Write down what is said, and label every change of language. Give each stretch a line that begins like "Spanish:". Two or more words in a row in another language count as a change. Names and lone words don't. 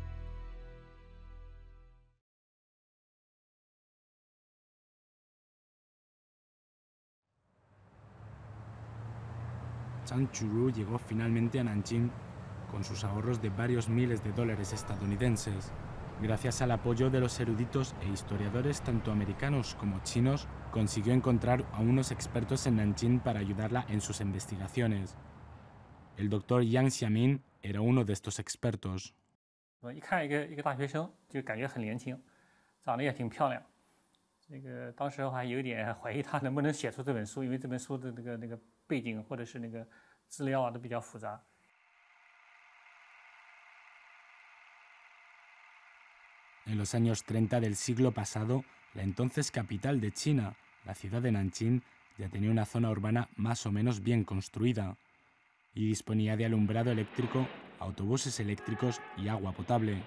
Spanish: Zhang Churu llegó finalmente a Nanjing con sus ahorros de varios miles de dólares estadounidenses. Gracias al apoyo de los eruditos e historiadores tanto americanos como chinos, consiguió encontrar a unos expertos en Nanjing para ayudarla en sus investigaciones. El doctor Yang Xiaoming era uno de estos expertos.
Chinese: 一看一个大学生就感觉很年轻，长得也挺漂亮。当时我还有点怀疑他能不能写出这本书，因为这本书的那个背景或者是那个资料都比较复杂。
Spanish: En los años 30 del siglo pasado, la entonces capital de China, la ciudad de Nanjing, ya tenía una zona urbana más o menos bien construida y disponía de alumbrado eléctrico, autobuses eléctricos y agua potable.